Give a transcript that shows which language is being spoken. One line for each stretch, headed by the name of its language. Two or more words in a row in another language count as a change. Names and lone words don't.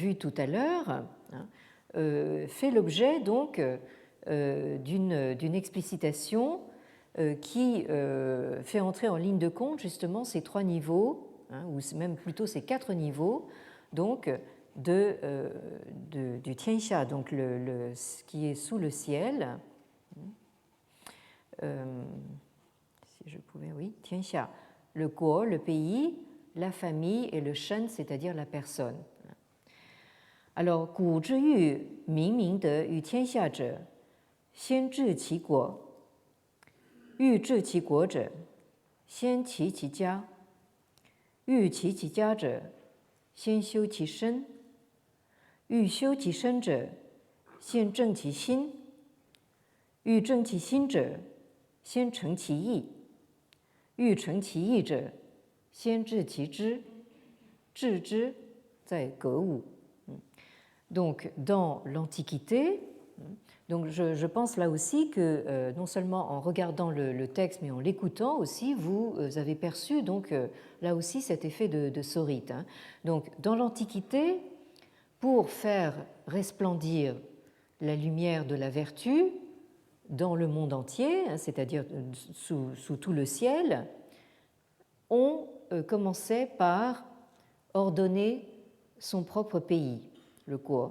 French: vue tout à l'heure fait l'objet donc d'une explicitation qui fait entrer en ligne de compte justement ces trois niveaux, ou même plutôt ces quatre niveaux, donc du Tianxia, donc ce qui est sous le ciel. Si je pouvais, oui, Tianxia, le Guo, le pays, la famille, et le Shen, c'est-à-dire la personne. Alors,
Chinese: 古之欲明明德於天下者，先治其國，欲治其國者，先齊其家，欲齊其家者，先修其身，欲修其身者，先正其心，欲正其心者，先誠其意，欲誠其意者，先致其知，致知在格物.
French: Donc, dans l'Antiquité, donc je pense là aussi que non seulement en regardant le texte, mais en l'écoutant aussi, vous avez perçu donc là aussi cet effet de sorite. Donc, dans l'Antiquité, pour faire resplendir la lumière de la vertu dans le monde entier, c'est-à-dire sous tout le ciel, on commençait par ordonner son propre pays, le Guo.